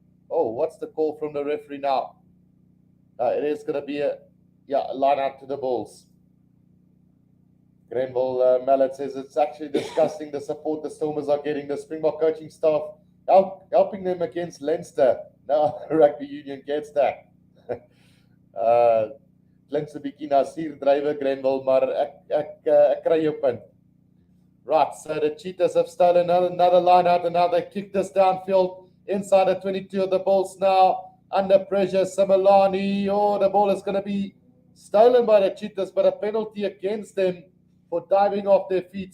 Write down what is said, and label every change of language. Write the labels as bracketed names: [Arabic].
[English] Oh, what's the call from the referee now? It is going to be a line out to the Bulls. Grenville Mallet says it's actually disgusting the support the Stormers are getting. The Springbok coaching staff helping them against Leinster. No, rugby union gets that. [Afrikaans] Klink 'n bietjie na suurdrywe Grenville, maar ek kry jou punt. [English] Right, so the Cheetahs have stolen another line out, and now they kick this downfield inside the 22 of the Bulls now. Under pressure, Similani. Oh, the ball is going to be stolen by the Cheetahs, but a penalty against them for diving off their feet.